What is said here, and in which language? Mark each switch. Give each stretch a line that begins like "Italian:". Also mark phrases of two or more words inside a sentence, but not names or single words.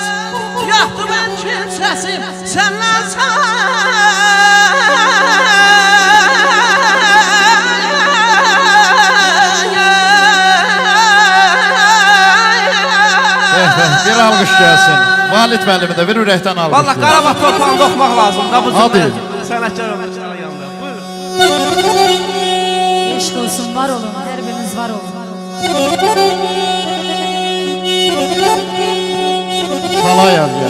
Turkish: Yaktı ben kimsesim senden sana. Bir alkış gelsin.
Azerbaijani: Valid müəllimi də bir ürəkdən alkış. Vallahi Qarabağ torpağında oxumaq lazımdır. Bu Hadi. sənətkar olmuşlar yanında. Buyurun.
Turkish: Eşk olsun, var olun, her biriniz var olun. Salay yazıyor.